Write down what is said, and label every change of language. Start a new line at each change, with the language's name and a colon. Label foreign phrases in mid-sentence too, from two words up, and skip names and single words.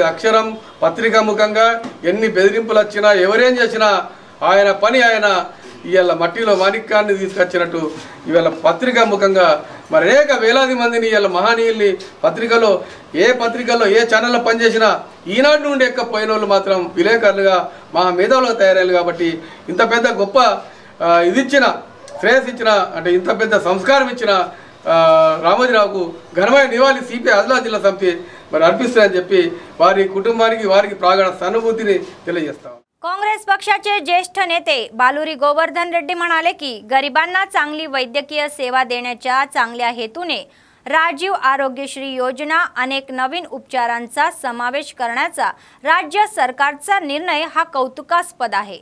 Telugu: అక్షరం పత్రికా ముఖంగా ఎన్ని బెదిరింపులు వచ్చినా, ఎవరేం చేసినా ఆయన పని ఆయన ఇవాళ మట్టిలో మాణిక్యాన్ని తీసుకొచ్చినట్టు ఇవాళ పత్రికా ముఖంగా మరి అనేక వేలాది మందిని ఇవాళ మహనీయుల్ని పత్రికలో ఏ ఛానల్లో పనిచేసినా ఈనాడు నుండి ఎక్కపోయిన వాళ్ళు మాత్రం విలేకరులుగా మహా మేధావులుగా తయారయ్యారు. కాబట్టి ఇంత పెద్ద గొప్ప ఇదిచ్చిన శ్రేయస్ ఇచ్చిన అంటే ఇంత పెద్ద సంస్కారం ఇచ్చిన రామోజీరావుకు ఘనమైన నివాళి సిపిఐ ఆదిలాబాద్ జిల్లా సమితి మరి అర్పిస్తారని చెప్పి వారి కుటుంబానికి వారికి ప్రాగాఢ సానుభూతిని తెలియజేస్తాం.
Marathi: काँग्रेस पक्षाचे ज्येष्ठ नेते बालुरी गोवर्धन रेड्डी म्हणाले की गरिबांना चांगली वैद्यकीय सेवा देण्याच्या चांगल्या हेतूने राजीव आरोग्यश्री योजना अनेक नवीन उपचारांचा समावेश करण्याचा राज्य सरकारचा निर्णय हा कौतुकास्पद आहे.